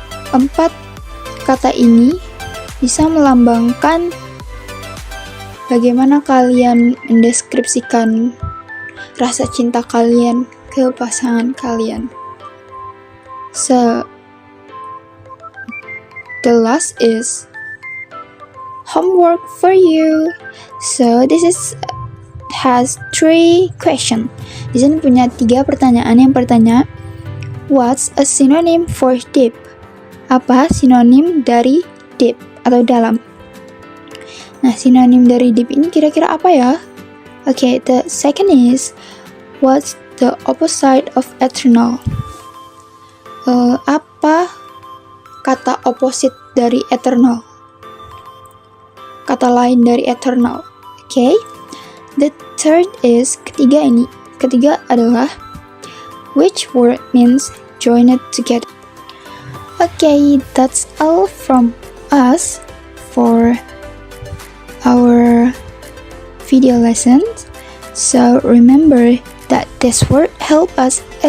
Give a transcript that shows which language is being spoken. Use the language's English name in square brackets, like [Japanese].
[Indonesian] 4 kata ini bisa melambangkan bagaimana kalian mendeskripsikan rasa cinta kalian ke pasangan kalian. [English] So, the last is homework for you. So, this has 3 questions. [Indonesian] Di sini punya 3 pertanyaan. Yang pertama, [English] what's a synonym for deep? [Indonesian] Apa sinonim dari deep atau dalam? Nah, sinonim dari deep ini kira-kira apa ya? [English] Okay, the second is, what's the opposite of eternal? [Indonesian] Apa kata opposite dari eternal? Kata lain dari eternal. Okay. [English] The third is, [Indonesian] ketiga adalah, [English] which word means joined together? Okay, that's all from us for our video lessons. So remember that this word help us